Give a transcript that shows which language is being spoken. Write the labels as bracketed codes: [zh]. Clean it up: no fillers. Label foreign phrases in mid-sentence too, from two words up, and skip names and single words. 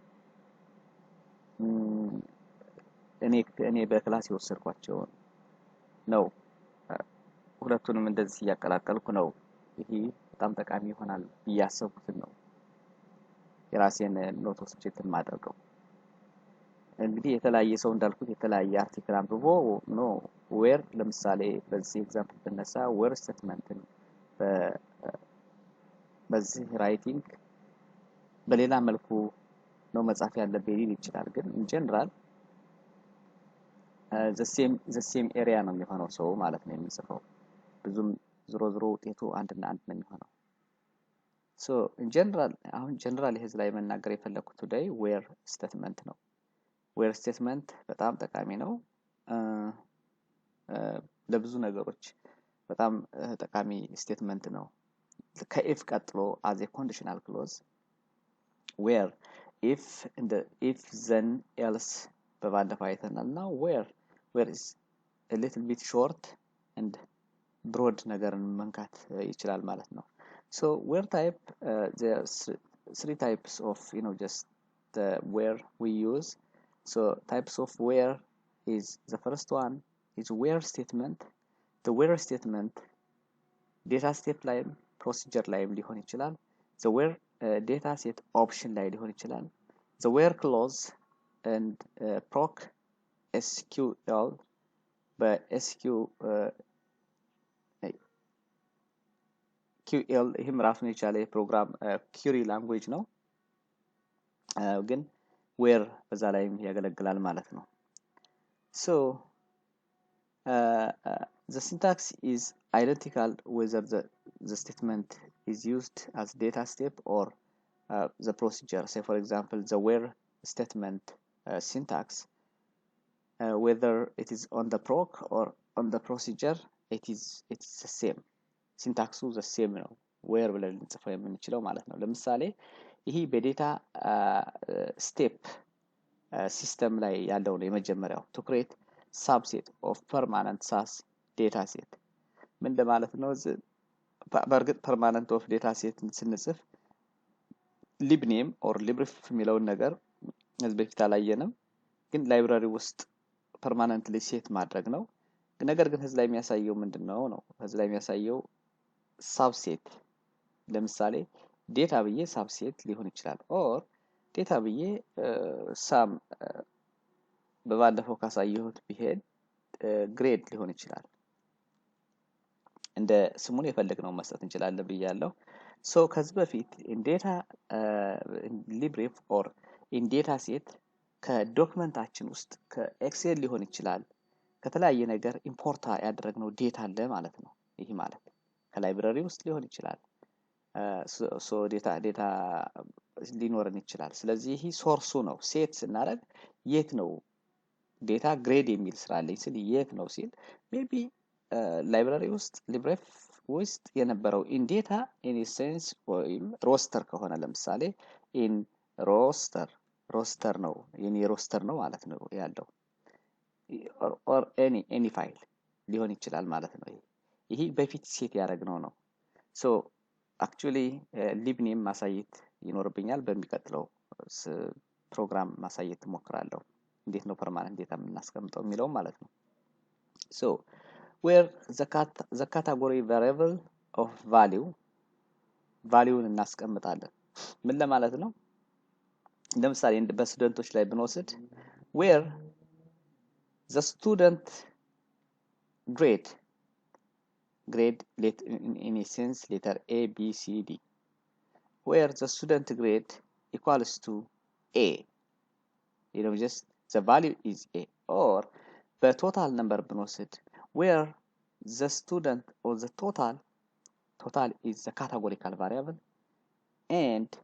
[am] እኔ በክላስ የወሰድኳቸውን ነው። ሁለቱንም እንደዚህ ያቀላቀልኩ ነው። ይሄ በጣም ጠቃሚ ይሆናል ያሰብኩትን ነው የራሴን ኖቶች ቼክ ማድረገው። እንግዲህ የተለያየ ሰው እንዳልኩት የተለያየ አርቲክል አንብቦ ነው ዌር ለምሳሌ በዚህ ኤግዛምፕል ብነሳ ዌር ስቴትመንትን በዚህ ራይቲንግ በሌላ መልኩ ነው መጻፍ ያለበት ሊል ይችላል። ግን [en] in general the same area [am] ነው የሚሆነው ሰው ማለት ነው የሚጽፈው። ብዙም ዝሮ ውጤቱ አንድና አንድ ነው የሚሆነው። [en] so in general [am] አሁን ጀነራል ይሄዝ ላይ መናገር የፈለኩት [en] today where statement [am] ነው። [en] where statement [am] በጣም ጠቃሚ ነው ለብዙ ነገሮች በጣም ጠቃሚ ስቴትመንት ነው። ከኢፍ ቀጥሎ [en] as a conditional clause where if then else [am] በባለፈው አይተናልና [en] where is a little bit short and broad [am] ነገርን መንካት ይችላል ማለት ነው። [en] so where type there are three types of just the where we use. So types of where is the first one is where statement. The where statement data step line procedure line [am] ሊሆን ይችላል። [en] the where data set option [am] ላይ ሊሆን ይችላል። [en] the where clause and proc SQL QL [am] ይሄም ራሱን የቻለ ፕሮግራም [en] query language [am] ነው፣ ግን [en] where [am] በዛ ላይ ያገለግላል ማለት ነው። [en] so the syntax is identical whether the statement is used as data step or the procedure. Say for example, the where statement syntax, whether it is on the proc or on the procedure, it's the same. [am] ሲንታክሱ [en] the same [am] ነው። where ብለን ልንጽፈው የምንችለው ማለት ነው። ለምሳሌ ይሄ በዴታ ስቴፕ ሲስተም ላይ ያለው ነው የመጀመሪያው [en] to create subset of permanent SAS data set [am] ምን ለማለት ነው? በእርግጥ [en] permanent of data set [am] ስንጽፍ [en] lib name or libref [am] የሚለውን ነገር እዚህ በፊት አላየንም፣ ግን ላይብራሪ ውስጥ permanently ሴት ማድረግ ነው። ነገር ግን እዚህ ላይ የሚያሳየው ምንድነው ነው? እዚህ ላይ የሚያሳየው subset ለምሳሌ ዴታ ብዬ subset ሊሆን ይችላል or ዴታ ብዬ ሳም በባለፈው ካሳየሁት ቢሄድ ግሬድ ሊሆን ይችላል። እንደ ስሙን የፈለግነው መስጠት እንችላለን ብያለሁ። ሶ ከዚህ በፊት [en] in data libref or in data set [am] ከዶክመንታችን ውስጥ ከኤክሴል ሊሆን ይችላል ከተለያየ ነገር ኢምፖርት ያደረግነው ዴታ አለ ማለት ነው። ይሄ ማለት ከላይብራሪ ውስጥ ሊሆን ይችላል። ሶ ዴታ ሊኖርን ይችላል። ስለዚህ ይሄ ሶርሱ ነው። ሴት ስናደርግ የት ነው ዴታ ግሬድ የሚል ስራለኝ ስል የት ነው ሲል ሜቢ ላይብራሪ ውስጥ libref ውስጥ የነበረው [en] in data in essence [am] ወይም ሮስተር ከሆነ ለምሳሌ in ሮስተር ነው የኔ ሮስተር ነው ማለት ነው ያለው [en] or any [am] ፋይል ሊሆን ይችላል ማለት ነው። ይሄ በፊት ሴት ያደረግነው ነው። ሶ አክቹሊ [en] lib name [am] ማሳየት ይኖርብኛል። በሚቀጥለው ፕሮግራም ማሳየት ሞክራለሁ እንዴት ነው ፐርማነንት ዴታ የምናስቀምጠው የሚለው ማለት ነው። ሶ [en] where the category variable of value [am] እናስቀምጣለን። ምን ለማለት ነው? ለምሳሌ በስቱደንቶች ላይ ብንወስድ [en] where the student grade in a sense letter A, B, C, D, where the student grade equals to A, just the value is A, or the total number ብንወስድ where the student or the total is the categorical variable and